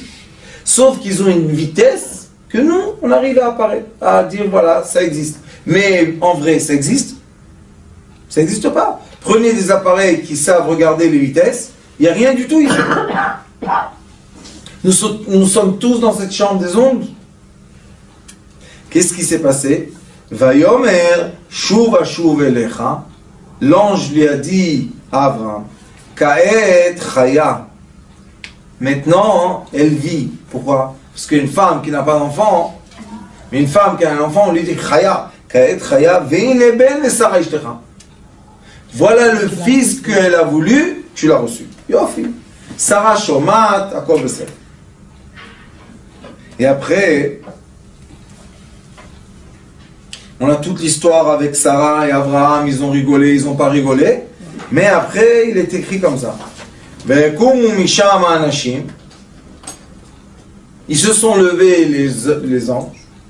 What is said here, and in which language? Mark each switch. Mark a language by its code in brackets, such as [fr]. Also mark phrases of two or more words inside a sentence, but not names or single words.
[fr] Sauf qu'ils ont une vitesse que nous, on arrive à apparaître, à dire voilà, ça existe. Mais en vrai, ça existe? Ça n'existe pas. Prenez des appareils qui savent regarder les vitesses, il n'y a rien du tout ici. Nous sommes tous dans cette chambre des ondes. Qu'est-ce qui s'est passé? [he] ויאמר שוב אשוב אליך. [fr] L'ange lui a dit à Abraham, [he] כעת חיה. [fr] Maintenant, elle vit. Pourquoi? Parce qu'une femme qui n'a pas d'enfant, mais une femme qui a un enfant, on lui dit chaya. [he] כעת חיה והנה בן לשרה אשתך. [fr] Voilà le fils qu'elle a voulu, tu l'as reçu. [he] יופי. שרה שומעת, הכל בסדר. [fr] Et après, on a toute l'histoire avec Sarah et Abraham, ils ont rigolé, ils n'ont pas rigolé. Mais après, il est écrit comme ça. Ils se sont levés, les anges.